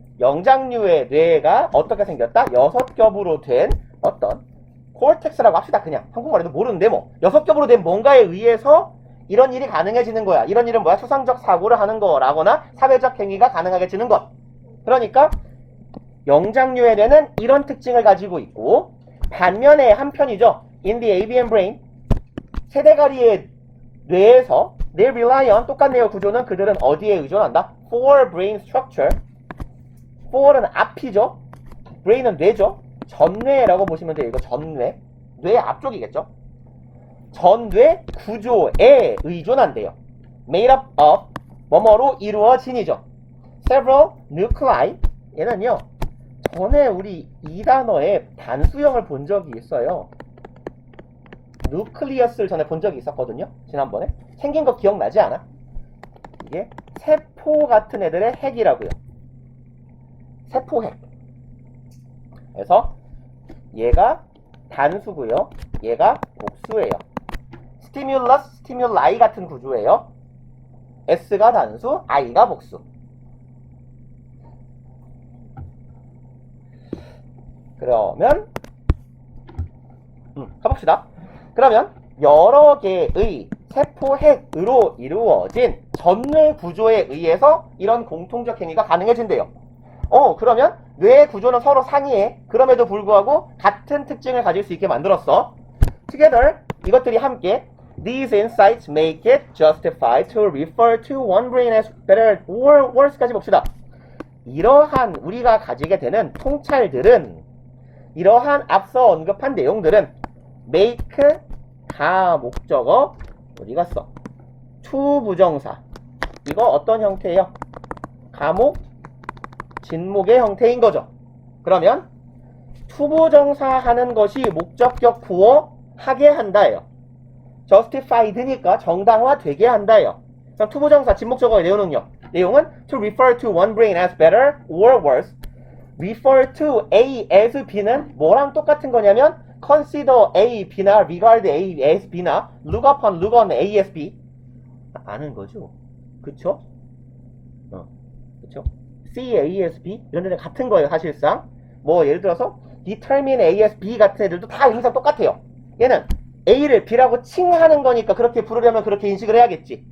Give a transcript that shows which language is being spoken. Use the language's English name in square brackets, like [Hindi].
[Korean] 영장류의 뇌가 어떻게 생겼다? 6겹으로 된 어떤 코르텍스라고 합시다. 그냥 한국말에도 모르는데 뭐 6겹으로 된 뭔가에 의해서 이런 일이 가능해지는 거야. 이런 일은 뭐야? 추상적 사고를 하는 거라거나 사회적 행위가 가능하게지는 것. 그러니까 영장류의 뇌는 이런 특징을 가지고 있고, 반면에 한편이죠. [English] In the avian brain, [Korean] 세대가리의 뇌에서 [English] they rely on, [Korean] 똑같네요. 구조는 그들은 어디에 의존한다? [English] For brain structure. [Korean] for는 앞이죠. brain은 뇌죠. 전뇌라고 보시면 돼요. 이거 전뇌. 뇌 앞쪽이겠죠. 전뇌 구조에 의존한대요. [English] made up of, [Korean] 뭐뭐로 이루어진이죠. [English] several nuclei. [Korean] 얘는요, 전에 우리 이 단어의 단수형을 본 적이 있어요. nucleus를 전에 본 적이 있었거든요. 지난번에. 생긴 거 기억나지 않아? 이게 세포 같은 애들의 핵이라고요. 세포핵. 그래서 얘가 단수고요. 얘가 복수예요. 스티뮬러스, 스티뮬라이 같은 구조예요. S가 단수, I가 복수. 그러면 가봅시다. 그러면 여러 개의 세포핵으로 이루어진 전뇌 구조에 의해서 이런 공통적 행위가 가능해진대요. 그러면 뇌의 구조는 서로 상이해. 그럼에도 불구하고 같은 특징을 가질 수 있게 만들었어. [English] Together, [Korean] 이것들이 함께 [English] These insights make it justified to refer to one brain as better or worse까지 봅시다. [Korean] 이러한 우리가 가지게 되는 통찰들은, 이러한 앞서 언급한 내용들은 make 가 목적어 어디 갔어? to 부정사. 이거 어떤 형태예요? 가목, 진목의 형태인 거죠. 그러면 to 부정사 하는 것이 목적격 구어 하게 한다예요. justified니까 정당화되게 한다예요. 그럼 to 부정사 진목적어의 내용은요? 내용은 [English] to refer to one brain as better or worse. refer to A as B는 [Korean] 뭐랑 똑같은 거냐면 [English] consider A, B나 regard A as B나 look upon, look on A as B. [Korean] 아는 거죠? 그쵸? 그쵸? C, A as B 이런 데는 같은 거예요. 사실상 뭐 예를 들어서 [English] determine A as B [Korean] 같은 애들도 다 의미상 똑같아요. 얘는 A를 B라고 칭하는 거니까 그렇게 부르려면 그렇게 인식을 해야겠지.